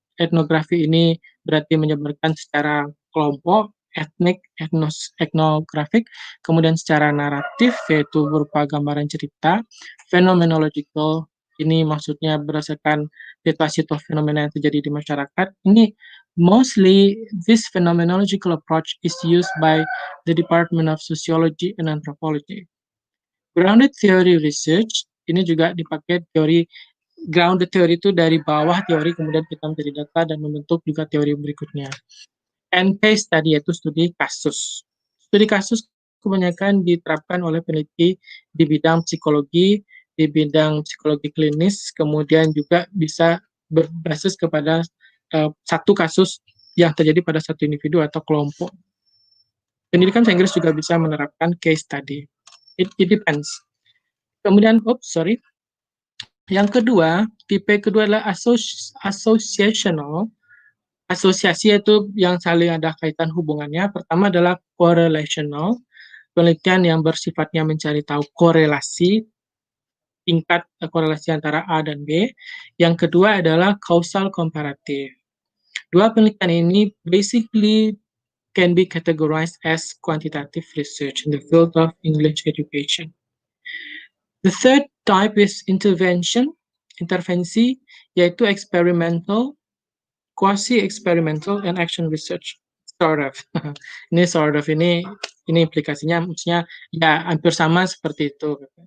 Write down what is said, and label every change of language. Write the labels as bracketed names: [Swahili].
[Indonesian] Etnografi ini berarti menyebarkan secara kelompok, etnik, etnografik, kemudian secara naratif, yaitu berupa gambaran cerita, phenomenological, ini maksudnya berdasarkan situasi atau fenomena yang terjadi di masyarakat. [English] Ini mostly this phenomenological approach is used by the Department of Sociology and Anthropology. [Indonesian] Grounded theory research, ini juga dipakai teori, grounded theory itu dari bawah teori, kemudian kita mencari data dan membentuk juga teori berikutnya. And case study, yaitu studi kasus. Studi kasus kebanyakan diterapkan oleh peneliti di bidang psikologi, di bidang psikologi klinis, kemudian juga bisa berbasis kepada satu kasus yang terjadi pada satu individu atau kelompok. Pendidikan bahasa Inggris juga bisa menerapkan case study. [English] It depends. [Indonesian] Kemudian, yang kedua, tipe kedua adalah associational. Asosiasi itu yang saling ada kaitan hubungannya. Pertama adalah correlational, penelitian yang bersifatnya mencari tahu korelasi. tingkat korelasi antara A dan B. Yang kedua adalah causal comparative. Dua penelitian ini [English] basically can be categorized as quantitative research in the field of English education. The third type is intervensi, yaitu experimental, quasi-experimental, and action research. Sort of. [Indonesian] ini implikasinya maksudnya ya hampir sama seperti itu.